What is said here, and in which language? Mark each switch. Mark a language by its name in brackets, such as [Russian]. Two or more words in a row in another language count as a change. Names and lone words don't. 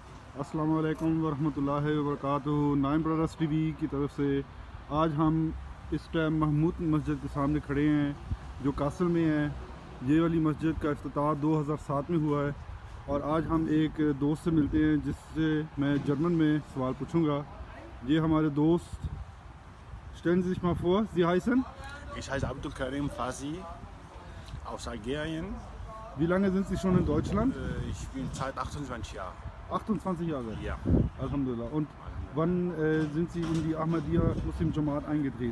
[Arabic] السلام عليكم ورحمة الله وبركاته. [Urdu] نائن برادرز ٹی وی کی طرف سے آج ہم اس ٹائم محمود مسجد کے سامنے کھڑے ہیں جو کاسل میں ہے. یہ والی مسجد کا افتتاح 2007 میں ہوا ہے اور آج ہم ایک دوست سے ملتے ہیں جس سے میں جرمن میں سوال پوچھوں گا. یہ ہمارے دوست [German] stellen Sie sich mal vor, Sie heißen? Ich heiße Abdul Karim Fazi aus Algerien. Wie lange sind Sie schon in Deutschland? Ich bin seit 28 Jahren. 28 Jahre? Ja. Alhamdulillah. Und wann sind Sie in die Ahmadiyya Muslim Jamaat eingetreten?